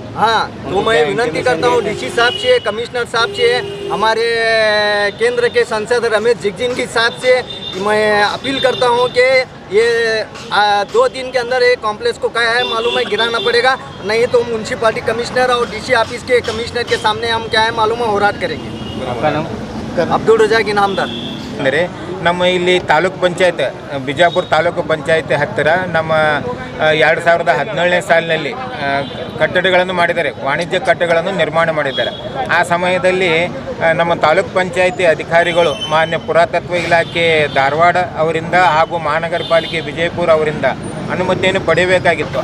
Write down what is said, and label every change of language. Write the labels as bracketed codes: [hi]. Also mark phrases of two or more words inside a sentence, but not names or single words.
[hi] हाँ, तो मैं विनती करता हूँ डीसी साहब से, कमिश्नर साहब से, हमारे केंद्र के सांसद रमेश जिगजिंगी साहब से मैं अपील करता हूँ कि ये 2 दिन के अंदर एक कॉम्प्लेक्स को क्या है मालूम है गिराना पड़ेगा, नहीं तो म्यूनसिपालिटी कमिश्नर और डीसी ऑफिस के कमिश्नर के सामने हम क्या है मालूम है होराट करेंगे। आपका नाम? [kn] ಅಬ್ದುಲ್ ರಜಾಕ್ ಇನಾಮದಾರ್. ಅಂದರೆ ನಮ್ಮ ಇಲ್ಲಿ ತಾಲೂಕು ಪಂಚಾಯತ್ ಬಿಜಾಪುರ ತಾಲೂಕು ಪಂಚಾಯತ್ ಹತ್ತಿರ ನಮ್ಮ 2017ನೇ ಸಾಲಿನಲ್ಲಿ ಕಟ್ಟಡಗಳನ್ನು ಮಾಡಿದ್ದಾರೆ, ವಾಣಿಜ್ಯ ಕಟ್ಟಡಗಳನ್ನು ನಿರ್ಮಾಣ ಮಾಡಿದ್ದಾರೆ. ಆ ಸಮಯದಲ್ಲಿ ನಮ್ಮ ತಾಲೂಕು ಪಂಚಾಯತಿ ಅಧಿಕಾರಿಗಳು ಮಾನ್ಯ ಪುರಾತತ್ವ ಇಲಾಖೆ ಧಾರವಾಡ ಅವರಿಂದ ಹಾಗೂ ಮಹಾನಗರ ಪಾಲಿಕೆ ವಿಜಯಪುರ ಅವರಿಂದ ಅನುಮತಿಯನ್ನು ಪಡೆಯಬೇಕಾಗಿತ್ತು.